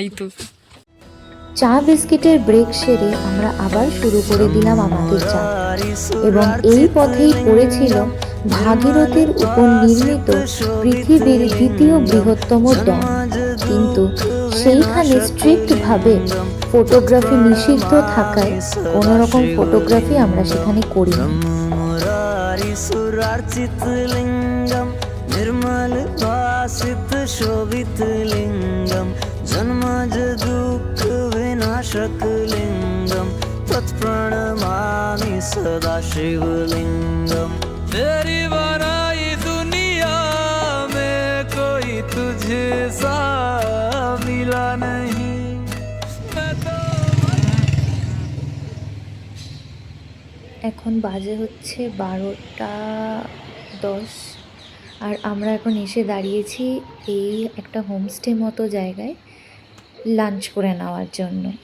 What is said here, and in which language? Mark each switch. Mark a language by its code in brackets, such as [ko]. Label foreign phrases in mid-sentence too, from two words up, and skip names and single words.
[bn] তো চা বিস্কিটের ব্রেক সেরে আমরা আবার শুরু করে দিলাম আমাদের যাত্রা, এবং এই পথেই পড়েছিল ভাগীরথীর উপর নির্মিত পৃথিবীর দ্বিতীয় বৃহত্তম ড্যাম। কিন্তু সেইখানে স্ট্রিক্ট ভাবে ফটোগ্রাফি নিষিদ্ধ থাকায় কোনো রকম ফটোগ্রাফি আমরা সেখানে করিনি। [sa] निर्मल भासित शोभित लिंगम जन्मज दुख विनाशक लिंगम तत्प्रणमामि सदा शिवलिंगम। [hi] तेरी बनाई दुनिया में कोई तुझे सा मिला नहीं। [bn] এখন বাজে হচ্ছে 12:10, আর আমরা এখন এসে দাঁড়িয়েছি এই একটা হোমস্টে মতো জায়গায় লাঞ্চ করে নেওয়ার জন্য।